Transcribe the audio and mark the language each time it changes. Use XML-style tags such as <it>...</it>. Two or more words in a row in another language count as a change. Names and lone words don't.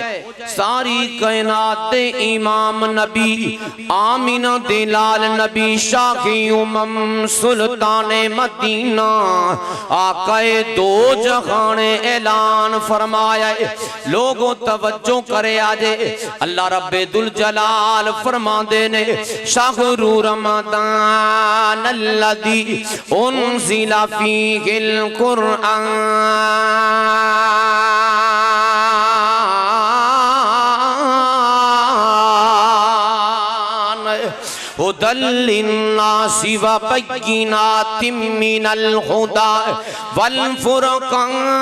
<pa>ساری کائنات دے امام نبی آمنہ دے لال نبی شاہی امم سلطان مدینہ آقائے دو جہانے اعلان فرمایا. لوگو توجہ کرے آجے، اللہ ربے ذوالجلال فرماتے نے</pa> <ar>شهر رمضان الذي أنزل فيه القرآن هدى للناس وبينات من الهدى والفرقان.</ar>